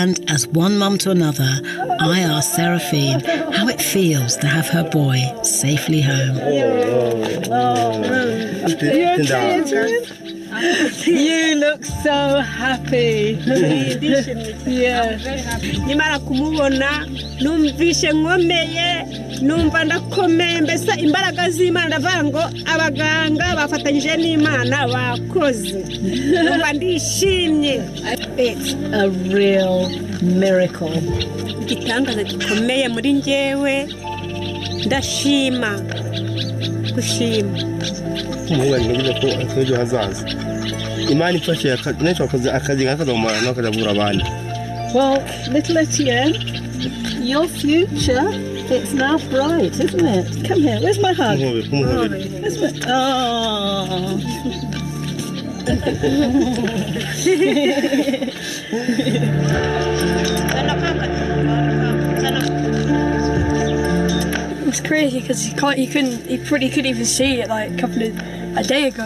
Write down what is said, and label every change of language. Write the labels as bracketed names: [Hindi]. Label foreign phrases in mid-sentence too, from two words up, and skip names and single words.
[English] And as one mum to another, I asked Seraphine how it feels to have her boy safely home. You look so happy. Yeah. [Kinyarwanda] Nimara kumubona numvishe nkomeye numva ndakomeye mbese imbaraga z'Imana ndavuga ngo abaganga bafatanyije n'Imana bakoze numva ndishimye. [English] It's a real miracle. [Kinyarwanda] Igitangaza gikomeye muri njyewe ndashima gushima. Ejo hazaza Imana ifashe akazi nk'akazamura n'akazavura abandi. [English] Well, little Etienne, your future, it's now bright, isn't it? Come here, where's my hug? Where's my... Oh. It's crazy because he probably couldn't even see it like a day ago.